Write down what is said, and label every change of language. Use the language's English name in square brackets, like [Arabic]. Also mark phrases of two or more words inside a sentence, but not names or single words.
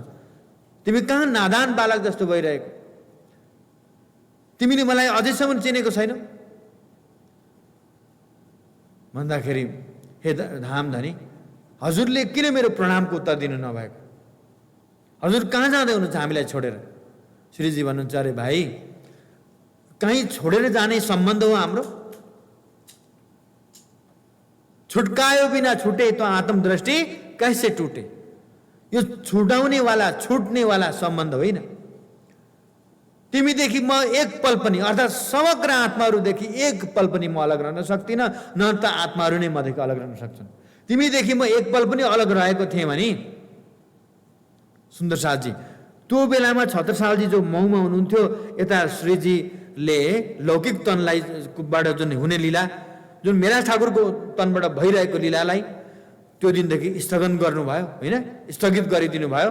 [Nepali] तिमी कहाँ नादान बालक जस्तो भइरहेको? तिमीले मलाई अझैसम्म चिनेको छैनौ भन्दाखेरि हे धामधनी हजुरले किन मेरो प्रणामको उत्तर दिनु नभएको? हजुर कहाँ जाँदै हुनुहुन्छ हामीलाई छोडेर? श्रीजी भन्नुहुन्छ अरे भाइ कहीँ छोडेर जाने सम्बन्ध हो हाम्रो? [Hindi] छुटकायो बिना छुटे तो आत्मदृष्टि कैसे टूटे? [Nepali] यो छुटाउने वाला छुट्ने वाला सम्बन्ध होइन। तिमीदेखि म एक पल पनि अर्थात् समग्र आत्माहरूदेखि एक पल पनि म अलग रहन सक्दिनँ, न त आत्माहरू नै मदेखि अलग रहन सक्छन्। तिमीदेखि म एक पल पनि अलग रहेको थिएँ भने सुन्दरसाथजी त्यो बेलामा छत्रसालजी जो मौमा हुनुहुन्थ्यो, यता श्रीजीले लौकिक तनलाई बाट जुन हुने लीला, जुन मेराज ठाकुरको तनबाट भइरहेको लीलालाई त्यो दिनदेखि स्थगन गर्नुभयो होइन, स्थगित गरिदिनु भयो।